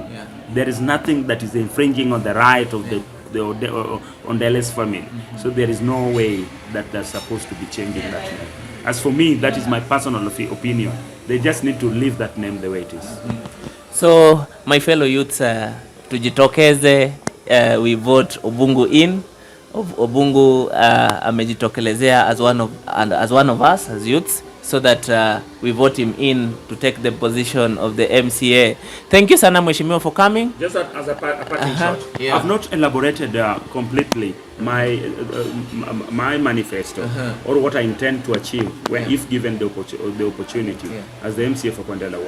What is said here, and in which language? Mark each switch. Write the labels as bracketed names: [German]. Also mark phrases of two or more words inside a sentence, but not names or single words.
[English] There is nothing that is infringing on the right of the Ondele's family. So there is no way that they're supposed to be changing that name. As for me, that is my personal opinion. They just need to leave that name the way it is. So my fellow youths, tujitokeze, we vote Obungu in. Obungu amejitokelezea as one of us as youths, so that we vote him in to take the position of the MCA. Thank you [Swahili] sana Mheshimiwa [English] for coming. Just as a parting shot, I've not elaborated completely my manifesto or what I intend to achieve if given the opportunity as the MCA for Kondele Ward.